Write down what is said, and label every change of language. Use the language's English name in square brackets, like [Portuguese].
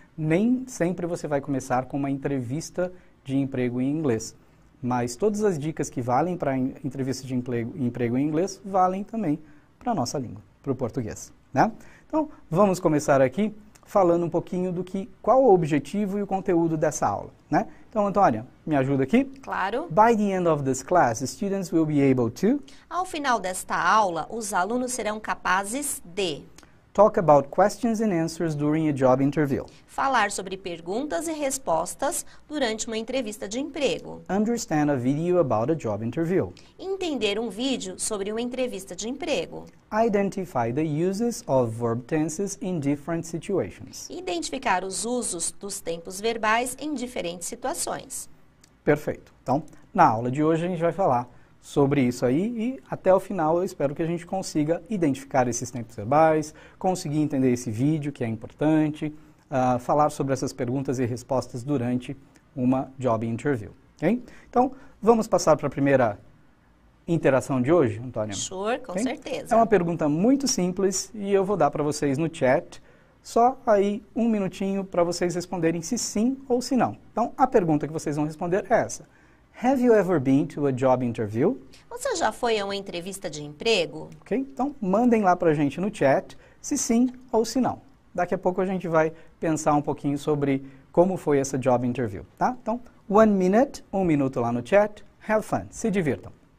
[Portuguese] Nem sempre você vai começar com uma entrevista de emprego em inglês, mas todas as dicas que valem para entrevista de emprego em inglês valem também para a nossa língua, para o português, né? Então, vamos começar aqui falando um pouquinho qual o objetivo e o conteúdo dessa aula, né? Então, Antônia, me ajuda aqui? Claro. [English] By the end of this class, students will be able to... [Portuguese] Ao final desta aula, os alunos serão capazes de... [English] Talk about questions and answers during a job interview. [Portuguese] Falar sobre perguntas e respostas durante uma entrevista de emprego. [English] Understand a video about a job interview. [Portuguese] Entender um vídeo sobre uma entrevista de emprego. [English] Identify the uses of verb tenses in different situations. [Portuguese] Identificar os usos dos tempos verbais em diferentes situações. Perfeito. Então, na aula de hoje a gente vai falar sobre isso aí e até o final eu espero que a gente consiga identificar esses tempos verbais, conseguir entender esse vídeo que é importante, falar sobre essas perguntas e respostas durante uma job interview. Okay? Então, vamos passar para a primeira interação de hoje, Antônia? Sure, com certeza. É uma pergunta muito simples e eu vou dar para vocês no chat, só aí um minutinho para vocês responderem se sim ou se não. Então, a pergunta que vocês vão responder é essa. [English] Have you ever been to a job interview? [Portuguese] Você já foi a uma entrevista de emprego? Ok? Então, mandem lá para a gente no chat se sim ou se não. Daqui a pouco a gente vai pensar um pouquinho sobre como foi essa job interview, tá? Então, 1 minute, 1 minuto lá no chat. [English] Have fun, [Portuguese] se divirtam.